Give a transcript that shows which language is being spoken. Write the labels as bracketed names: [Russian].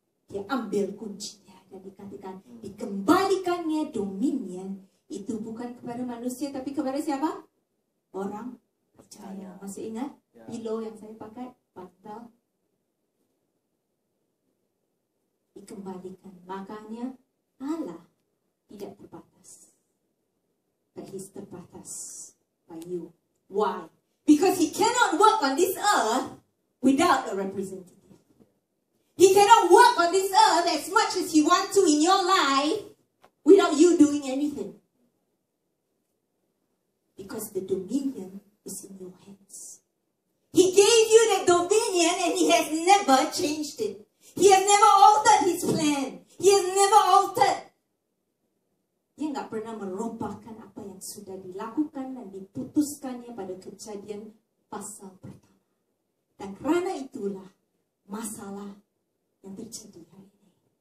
[Indonesian] Dia ambil kuncinya dan dikatakan dikembalikannya dominion itu bukan kepada manusia tapi kepada siapa? Orang percaya. Masih ingat pillow yang saya pakai? Bantal. Dikembalikan. Makanya Allah tidak terbatas. [English] But He's terbatas by you. Why? Because He cannot work on this earth without a representative. He cannot work on this earth as much as He wants to in your life without you doing anything. Because the dominion is in your hands. He gave you that dominion and He has never changed it. He has never altered His plan. He has never altered. [Indonesian] Dia nggak pernah merubahkan apa yang sudah dilakukan dan diputuskannya pada Kejadian pasal pertama. Dan karena itulah masalah yang terjadi hari ini.